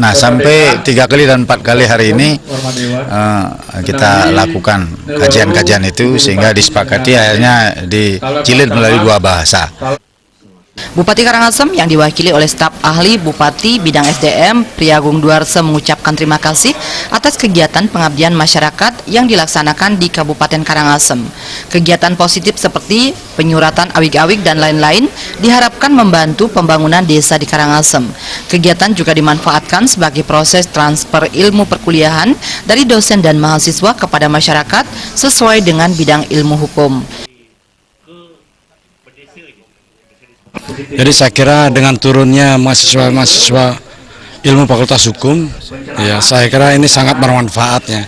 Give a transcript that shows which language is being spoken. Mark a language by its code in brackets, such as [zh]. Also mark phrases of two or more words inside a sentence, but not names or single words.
[id] Nah, sampai 3 kali dan 4 kali hari ini kita lakukan kajian-kajian itu sehingga disepakati akhirnya dijilid melalui dua bahasa. Bupati Karangasem yang diwakili oleh staf ahli Bupati Bidang SDM Priagung Duarse mengucapkan terima kasih atas kegiatan pengabdian masyarakat yang dilaksanakan di Kabupaten Karangasem. Kegiatan positif seperti penyuratan awik-awik dan lain-lain diharapkan membantu pembangunan desa di Karangasem. Kegiatan juga dimanfaatkan sebagai proses transfer ilmu perkuliahan dari dosen dan mahasiswa kepada masyarakat sesuai dengan bidang ilmu hukum. Jadi saya kira dengan turunnya mahasiswa ilmu Fakultas Hukum, ya saya kira ini sangat bermanfaat ya.